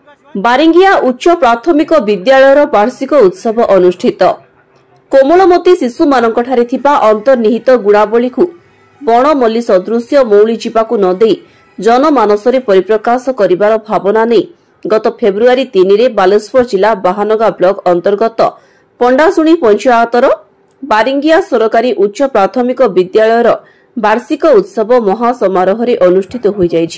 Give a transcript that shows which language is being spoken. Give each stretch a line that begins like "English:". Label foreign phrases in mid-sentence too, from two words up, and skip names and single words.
Odia: ବାରିଙ୍ଗିଆ ଉଚ୍ଚ ପ୍ରାଥମିକ ବିଦ୍ୟାଳୟର ବାର୍ଷିକ ଉତ୍ସବ ଅନୁଷ୍ଠିତ। କୋମଳମତି ଶିଶୁ ମାନଙ୍କଠାରେ ଥିବା ଅନ୍ତର୍ନିହିତ ଗୁଣାବଳୀ କୁ ବଣମଲ୍ଲୀ ସଦୃଶ୍ୟ ମଉଳି ଯିବାକୁ ନ ଦେଇ ଜନମାନସରେ ପରିପ୍ରକାଶ କରିବାର ଭାବନା ନେଇ ଗତ ଫେବ୍ରୁଆରୀ 3 ରେ ବାଲେଶ୍ୱର ଜିଲ୍ଲା ବାହାନଗା ବ୍ଲକ ଅନ୍ତର୍ଗତ ପଣ୍ଡାଶୁଣୀ ପଞ୍ଚାୟତର ବାରିଙ୍ଗିଆ ସରକାରୀ ଉଚ୍ଚ ପ୍ରାଥମିକ ବିଦ୍ୟାଳୟର ବାର୍ଷିକ ଉତ୍ସବ ମହାସମାରୋହ ଅନୁଷ୍ଠିତ ହୋଇ ଯାଇଛି।